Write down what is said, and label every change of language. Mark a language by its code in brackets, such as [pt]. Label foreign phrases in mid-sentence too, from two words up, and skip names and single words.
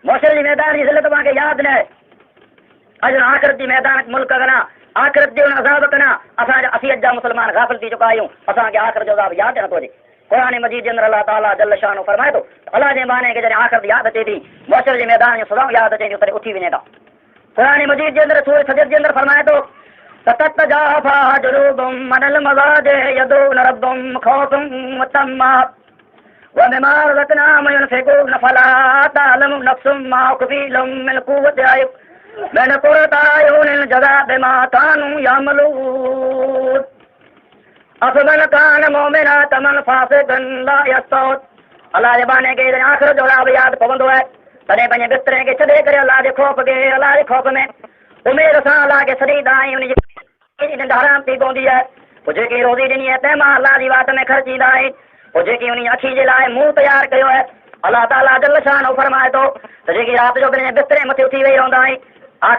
[sd] मौशल जी मैदान जी ज़िल्लत तव्हांखे यादि न आहे अॼु आख़िरत जी मैदान मुल्क कना आख़िरत जो अज़ाब कना असीं अॼु जा मुस्लमान गाफ़िल थी चुका आहियूं असांखे आख़िरत जो अज़ाब यादि नथो अचे क़ुरान मजीद जे अंदरि [ar] الله تعالى جل شأنه [sd] फरमाए थो अल्लाह जे बाने खे जॾहिं आख़िरत यादि अचे थी मौशल जी मैदान जूं सदाऊं यादि अचे थियूं तॾहिं उथी वञे था क़ुरान मजीद जे अंदरि सूरत सजद जे अंदरि फरमाए थो [ar] تتجافى جنوبهم عن المضاجع يدعون ربهم خوفا وطمعا ومما رزقناهم ينفقون فلا تعلم نفس ما أخفي لهم من قوة من قرة أعين الجزاء بما كانوا يعملون أفمن كان مؤمنا كمن فاسقا لا يستوون [sd] अल्लाह जे बाने खे आख़िर जो अज़ाब यादि पवंदो आहे तॾहिं पंहिंजे बिस्तरे खे छॾे करे अल्लाह जे ख़ौफ़ में उमेद सां अल्लाह खे सॾींदा आहियूं उनजी निंड हराम थी पवंदी आहे पोइ जेकी रोज़ी ॾिनी आहे तंहिं मां अल्लाह जी वाट में ख़र्चींदा आहिनि पोइ जेकी उन अखी जे लाइ मुंहुं तयारु कयो आहे [ar] الله تعالى جل شأنه [sd] फरमाए थो त जेकी राति जो पंहिंजे बिस्तरे मथे उथी वेही रहंदा आहिनि आख़िर